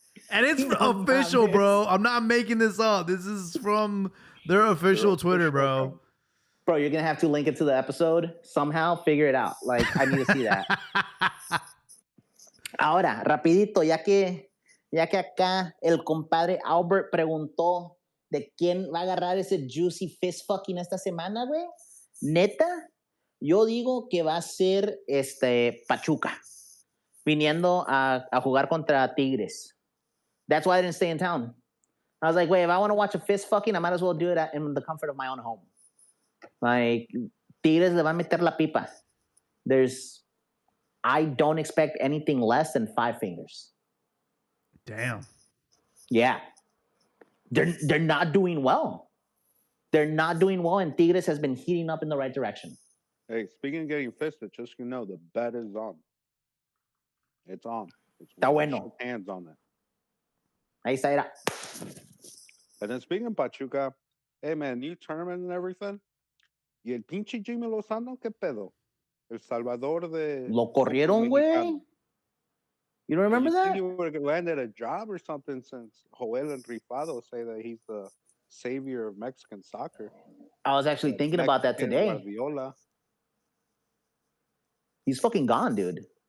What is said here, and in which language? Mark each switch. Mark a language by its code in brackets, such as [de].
[en] And it's official, bro. I'm not making this up. This is from their official Twitter, bro. Bro, you're gonna have to link it to the episode somehow. Figure it out. Like, I need to see that. [es] Ahora, rapidito, ya que acá el compadre Albert preguntó de quién va a agarrar ese [en] juicy fist fucking [es] esta semana, güey. Neta, yo digo que va a ser Pachuca, viniendo a jugar contra Tigres. [en] That's why I didn't stay in town. I was like, wait, if I want to watch a fist fucking, I might as well do it in the comfort of my own home. [es] Like, Tigres le va a meter la pipa. [en] I don't expect anything less than 5 fingers. Damn. Yeah. They're not doing well. They're not doing well, and Tigres has been heating up in the right direction. Hey, speaking of getting fisted, just the bet is on. It's on. [es] Está bueno. [en] Hands on it. [es] Ahí está, era. [en] And then speaking of Pachuca, hey man, new tournament and everything. [es] Y el pinche Jimmy Lozano, ¿qué pedo? El Salvador de... Lo corrieron, güey. [en] You don't remember that? You would have landed a job or something since Joel and Rifado say that he's the savior of Mexican soccer. I was actually thinking about that today. Guardiola. He's fucking gone, dude.